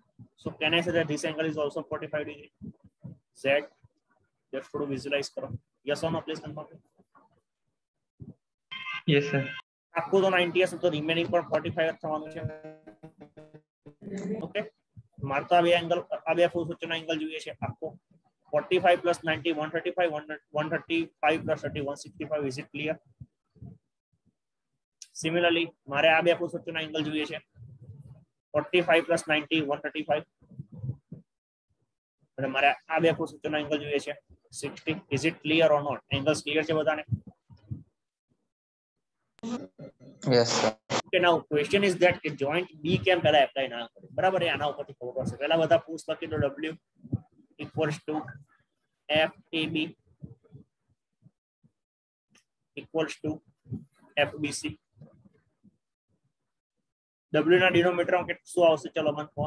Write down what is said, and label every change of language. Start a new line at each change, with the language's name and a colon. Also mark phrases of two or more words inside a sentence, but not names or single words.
English: So can I say that this angle is also 45 degree? Z, just to visualize karo. Yes or no, please confirm. Yes, sir.
Gujarati: આખું તો 90 હશે તો રિમેનિંગ પણ 45 થવાનું છે. ઓકે, મારે તો આ બે એંગલ, આ બે ફોર્સ વચ્ચેનો એંગલ જોઈએ છે આખો.
English: 45 plus 90 135, 135 plus 30 165. Is it clear?
Gujarati: સિમિલરલી મારે આ બે ફોર્સ વચ્ચેનો એંગલ જોઈએ છે 45 + 90 135 અને મારે આ બે ફોર્સ વચ્ચેનો એંગલ જોઈએ છે 60.
English: Is it clear or not?
Gujarati: એંગલ્સ ક્લિયર છે બધાને?
English: Yes, sir. Okay, now question is that
Gujarati: કે જોઈન્ટ B કેમ પહેલા એપ્લાય ના કર્યું? બરાબર, એ આના ઉપરથી ખબર પડશે. પહેલા બધા ફોર્સ લખી દો. W = FAB = FBC. W ના ડિનોમિનેટરમાં શું આવશે? ચલો મને કહો.